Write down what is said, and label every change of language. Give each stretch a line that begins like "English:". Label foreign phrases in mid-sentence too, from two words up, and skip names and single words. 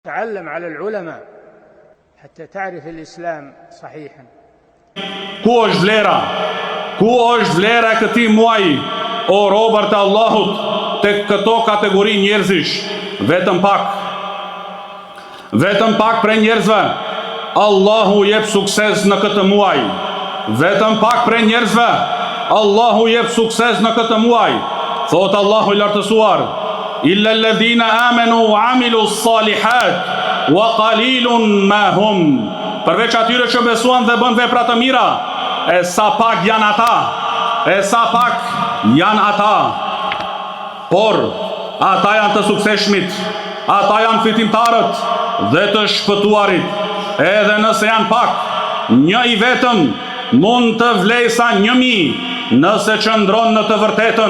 Arabic: تعلم على العلماء حتى تعرف الإسلام صحيحا.
Albanian: Ku është vlera? Ku është vlera e këtij muaji, o robër të Allahut, tek këto kategori njerëzish? Vetëm pak prej njerëzve Allahu jep sukses në këtë muaj. Vetëm pak prej njerëzve Allahu jep sukses në këtë muaj. Thot Allahu i lartësuar:
Arabic: إلا الذين آمنوا وعملوا الصالحات وقليل ما هم.
Albanian: Përveç atyre që besuan dhe bën vepra të mira, e sa pak janë ata. Por ata janë të sukseshmit, ata janë fitimtarët dhe të shpëtuarit. Edhe nëse janë pak, një i vetëm mund të vlej sa 1000 nëse qëndron në të vërtetën.